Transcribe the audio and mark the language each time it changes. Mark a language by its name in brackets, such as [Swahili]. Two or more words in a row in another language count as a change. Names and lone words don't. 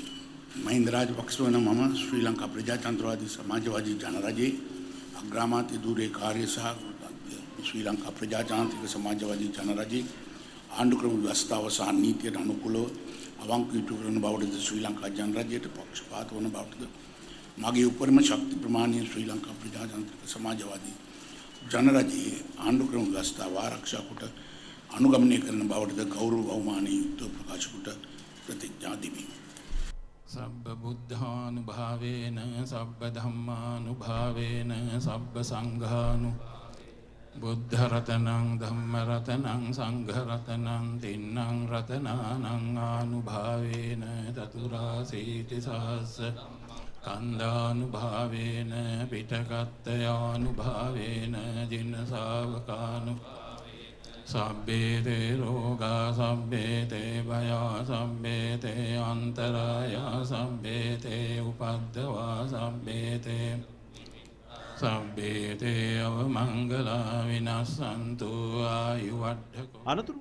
[Sinhala] මහින්ද රාජපක්ෂ වන මම ශ්‍රී ලංකා ප්‍රජාතන්ත්‍රවාදී සමාජවාදී ජනරජයේ අග්‍රාමාත්‍ය ධුරේ කාර්ය සහ ශ්‍රී ලංකා ප්‍රජාතාන්ත්‍රික සමාජවාදී ජනරජයේ ආණ්ඩුක්‍රම ව්‍යවස්ථාව සහ නීතියට අනුකූලව අවංක ඉටු කරන බවටද ශ්‍රී ලංකා ජනරජයට පක්ෂපාත වන බවටද මගේ උපරිම ශක්ති ප්‍රමාණය ශ්‍රී ලංකා ප්‍රජාතන්ත්‍රික සමාජවාදී ජනරජයේ ආණ්ඩුක්‍රම ව්‍යවස්ථාව ආරක්ෂා කොට අනුගමනය කරන බවටද ගෞරව බහුමානී යුක්තව ප්‍රකාශ කොට ප්‍රතිඥා දෙමි. [Pali] සබ්බ බුද්ධානුභාවේන සබ්බ ධම්මානුභාවේන සබ්බ සංඝානු බුද්ධ රතනං ධම්ම රතනං සංඝ රතනං තින්නං රතනානං ආනුභාවේන චතුරාසීති සහස්ස කන්දානුභාවේන පිටකත්තයානුභාවේන ජින ශාවකානු සබ්බේතේ රෝගා සබ්බේතේ භයා සබ්බේතේ අන්තරායා සබ්බේතේ උපද්දවා සබ්බේතේ සබ්බේතේ අවමංගලා විනස්සන්තු ආයුවඩ්ඩකෝ.